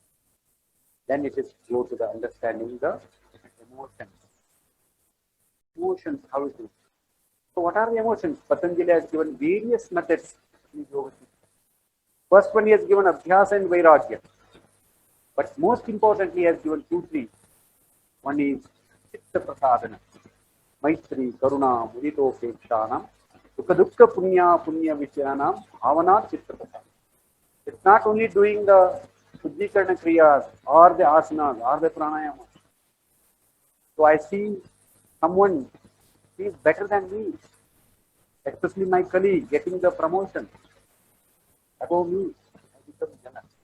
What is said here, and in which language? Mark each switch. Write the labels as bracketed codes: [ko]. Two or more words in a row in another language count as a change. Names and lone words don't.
[en] Then it is go to the understanding the emotions. Emotions, how it is. So what are the emotions? Patanjali has given various methods in yoga. First one he has given abhyasa and vairagya. But most importantly, he has given 2, 3. One is [sa] chitta prasadana, maitri, karuna, mudito, pekshanam, sukha dukkha punya vichayanam, bhavana chitta prasadana. [en] It's not only doing the [sa] Shuddhikarna Kriyas [en] or the asanas or the pranayama. So I see someone who is better than me, especially my colleague getting the promotion above me, I become jealous.